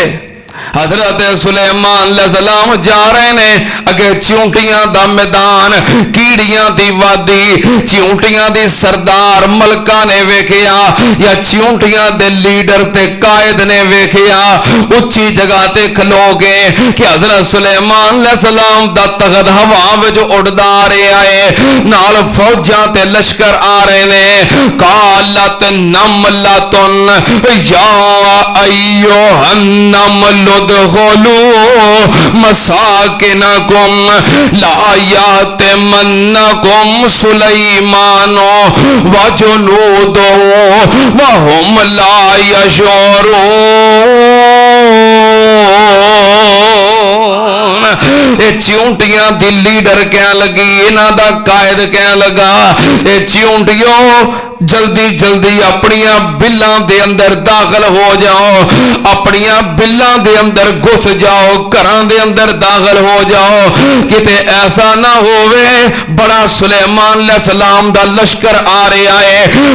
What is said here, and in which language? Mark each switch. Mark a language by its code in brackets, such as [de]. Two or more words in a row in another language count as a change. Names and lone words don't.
[pa] حضرت سلیمان علیہ السلام جا رہے نے، اگے چیونٹیاں دا میدان، کیڑیاں دی وادی، چیونٹیاں دی سردار ملکہ نے ویکھیا یا چیونٹیاں دے لیڈر تے قائد نے ویکھیا اچی جگہ تے کھلو گئے کہ حضرت سلیمان علیہ السلام دا تخت ہوا وچ اڈدا آ رہا ہے، نال فوجاں تے لشکر آ رہے نے. [ar] قالت نملة يا أيها النمل ادخلوا مساكنكم لا يحطمنكم سليمان و جنوده و هم لا يشعرون. [pa] چیونٹیاں دی لیڈر کہہ لگی، انہاں دا قائد کہہ لگا، چیونٹیو جلدی جلدی اپنیاں بلاں دے اندر داخل ہو جاؤ، اپنیاں بلاں دے اندر گھس جاؤ، گھراں دے اندر داخل ہو جاؤ، کتے ایسا نہ ہووے بڑا سلیمان علیہ السلام دا لشکر آ رہا ہے.